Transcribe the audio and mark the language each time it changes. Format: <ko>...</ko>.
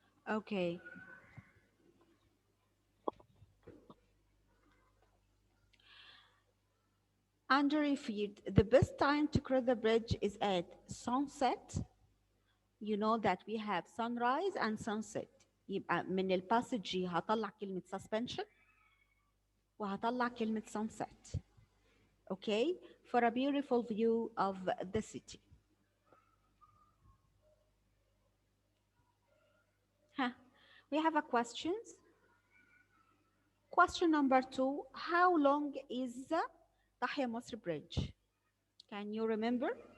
<en>Okay. Under your feet, the best time to cross the bridge is at sunset. You know that we have sunrise and sunset.</en> <ar>يبقى من الباسج هطلع كلمة suspension وهطلع كلمة sunset.</ar> <en>Okay, for a beautiful view of the city. We have a questions. Question number 2, how long is the Tahya Masr Bridge? Can you remember?</en>